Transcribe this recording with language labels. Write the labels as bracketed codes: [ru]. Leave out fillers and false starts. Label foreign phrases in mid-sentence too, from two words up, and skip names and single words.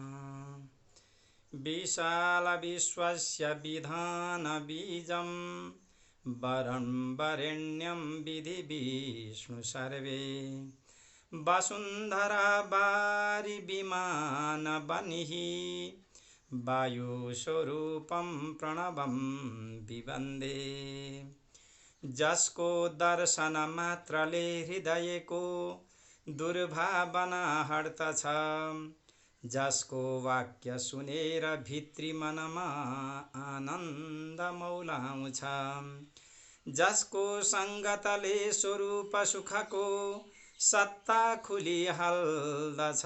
[sa] विशाल विश्वस्य विधान बीजं वरं वरेण्यं विधि विष्णु सर्वे वसुंधरा बारी विमान बनिः वायुस्वरूपं प्रणवं विवन्दे। [ne] जसको दर्शन मात्रले हृदयको दुर्भावना हट्दछ, जसको वाक्य सुनेर भित्री मनमा आनन्द मौलाउँछ, जसको संगतले स्वरूप सुखको सत्ता खुलिहाल्दछ।